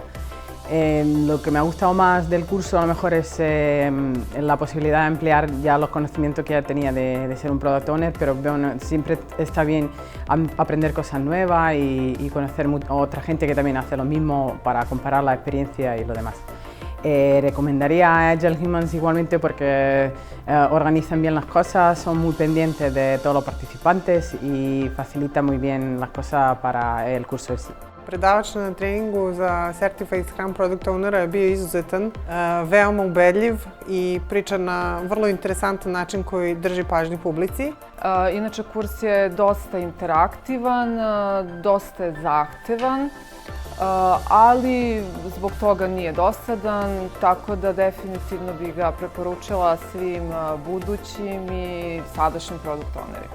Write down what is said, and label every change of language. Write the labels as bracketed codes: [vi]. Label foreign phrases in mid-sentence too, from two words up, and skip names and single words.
[es] Lo que me ha gustado más del curso a lo mejor es la posibilidad de emplear ya los conocimientos que ya tenía de ser un [en] Product Owner, [es] pero bueno, siempre está bien aprender cosas nuevas y conocer a otra gente que también hace lo mismo para comparar la experiencia y lo demás. Recomendaría a Agile Humans igualmente porque organizan bien las cosas, son muy pendientes de todos los participantes y facilitan muy bien las cosas para el curso en sí. [sr] Predavač na treningu za [en] Certified Scrum Product Ownera [sr] je bio izuzetan, veoma ubedljiv i priča na vrlo interesantan način koji drži pažnju publici. Inače, kurs je dosta interaktivan, dosta je zahtevan, ali zbog toga nije dosadan, tako da definitivno bih ga preporučila svim budućim i sadašnjim [en] product ownerima.